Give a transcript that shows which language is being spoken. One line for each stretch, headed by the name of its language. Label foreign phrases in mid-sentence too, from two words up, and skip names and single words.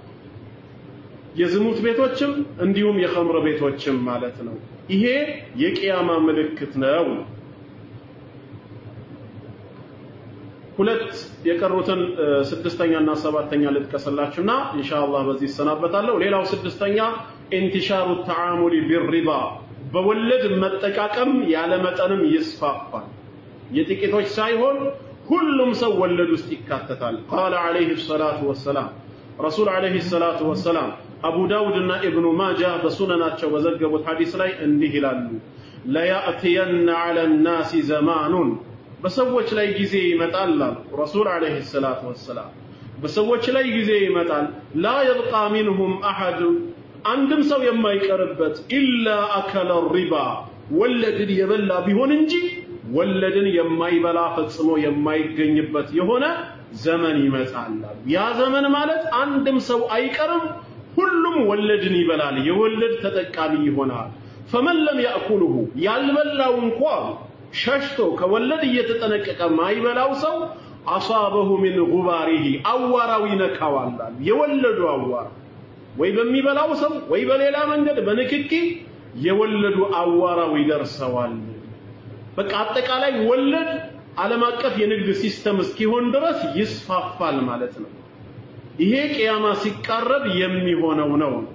Amharic: የዝሙት ቤቶችም እንዲሁም የኸምር ቤቶችም ማለት ነው ይሄ የቂያማ ምልክት ነው ሁለት የቀሩትን ስድስተኛና ሰባተኛ ልጥቀስላችሁና ኢንሻአላህ በዚህ ሰናበታለሁ ሌላው ስድስተኛ
Arabic: انتشار التعامل بالربا
Amharic: በወለድ መጠቃቀም ያለ መጠንም ይስፋፋል የጥቂቶች ሳይሆን ሁሉም ሰው ወለድ ውስጥ ይካተታል قال
Arabic: عليه الصلاه والسلام رسول عليه الصلاه والسلام
Amharic: አቡ ዳውድና ኢብኑ ማጃ በሱነናቸው በዘገቡት ሐዲስ ላይ እንዲህ ይላሉ
Arabic: لا يأتين على الناس زمان
Amharic: በሰዎች ላይ ጊዜ ይመጣል ረሱል
Arabic: عليه الصلاه والسلام
Amharic: በሰዎች ላይ ጊዜ ይመጣል
Arabic: لا يبقى منهم احد
Amharic: አንድም ሰው የማይቀርበት
Arabic: إلا أكل الربا
Amharic: ወለድን የበላ ቢሆን እንጂ ወለድን የማይበላ ፈጽሞ የማይገኝበት የሆነ ዘመን ይመጣል ያ ዘመን ማለት አንድም ሰው አይቀርም ሁሉም ወለድን ይበላል የወለድ ተጠቃሚ ይሆናል
Arabic: فمن لم يأكله
Amharic: ያልበላው እንኳን ሸሽቶ ከወለድ እየተጠነቀቀ ማይበላው ሰው
Arabic: አصابه من غباره
Amharic: አዋራው ይነካዋል የወለዱ አዋራ ወይ በሚበላው ሰው ወይ በሌላ መንገድ በንክኪ የወለዱ አዋራው ይደርሰዋል በቃ አጠቃላይ ወለድ ዓለም አቀፍ የንግድ ሲስተም እስኪሆን ድረስ ይስፋፋል ማለት ነው ይሄ ቂያማ ሲቃረብ የሚሆነው ነው